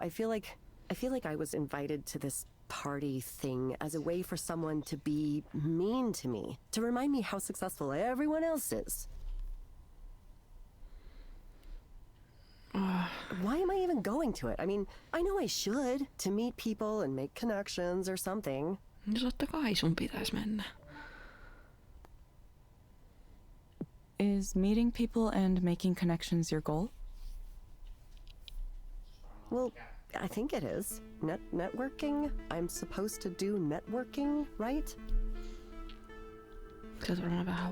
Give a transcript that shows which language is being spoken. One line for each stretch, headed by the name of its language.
English: I feel like I was invited to this party thing as a way for someone to be mean to me, to remind me how successful everyone else is. Why am I even going to it? I mean, I know I should, to meet people and make connections or something.
Finnish: No totta kai sun pitäis mennä.
English: Is meeting people and making connections your goal? Well, I think it is. Networking? I'm supposed to do networking, right?
Finnish: Sä oot varmaan vähän